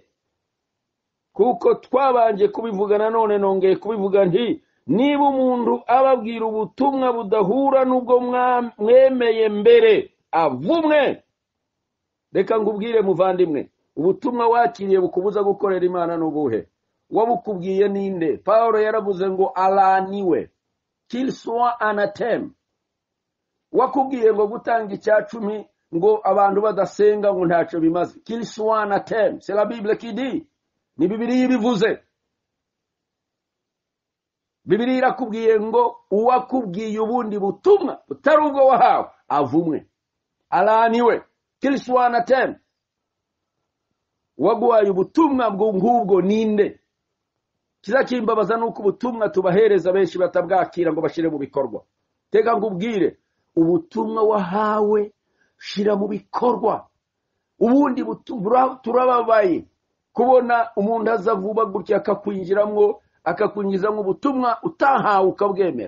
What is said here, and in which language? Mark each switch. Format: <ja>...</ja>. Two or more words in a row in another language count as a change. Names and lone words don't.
<rw>Kuko twabanje kubivuga, nanone nongeye kubivuga nti, niba umuntu ababwira ubutumwa budahura n'ubwo mwemeye mbere, avumwe. Reka ngubwire muvandimwe, ubutumwa wakiriye bukubuza gukorera Imana n'ubuhe? Wabukubwiye ninde? Paulo yaravuze ngo alaniwe,</rw> <fr>qu'il soit anathème.</fr> <rw>Wakubwiye ngo gutanga icyacumi ngo abantu badasenga ngo ntacyo bimaze,</rw> <fr>qu'il soit anathème. C'est la Bible qui dit,</fr> <rw>ni Bibiliya ibivuze. Bibiliya irakubwiye ngo uwakubwiye ubundi butumwa butari ubwo wahawe, avumwe, alaniwe,</rw> <fr>qu'il soit anathème.</fr> <rw>Waguhaye ubutumwa bwo ngubwo ninde? Kizakimbabaza nuko ubutumwa tubahereza benshi batabwakira ngo bashire mu bikorwa. Teka ngubwire, ubutumwa wahawe shira mu bikorwa. Ubundi turababaye kubona umuntu aza vuba gutya akakwinjizamwo ubutumwa utahawe ukabwemera.</rw>